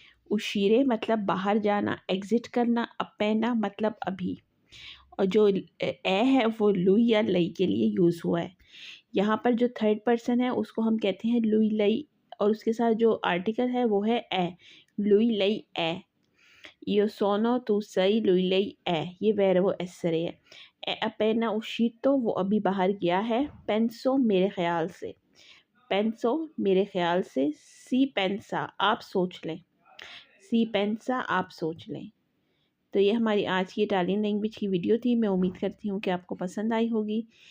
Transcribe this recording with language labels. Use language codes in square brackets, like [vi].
[hi] उशीरे मतलब बाहर जाना, एग्ज़िट करना। appena मतलब अभी। और जो ए है वो लुई या लई के लिए यूज़ हुआ है। यहाँ पर जो थर्ड पर्सन है उसको हम कहते हैं लुई लई, और उसके साथ जो आर्टिकल है वो है ए, लुई लई ए। [it] Io sono tu sei lui lei è, ये verbo essere है। è appena uscito [hi] वो अभी बाहर गया है। penso मेरे ख्याल से, penso मेरे ख्याल से। si pensa आप सोच लें, si pensa आप सोच लें। तो ये हमारी आज की इटालियन लैंग्वेज की वीडियो थी। मैं उम्मीद करती हूँ कि आपको पसंद आई होगी।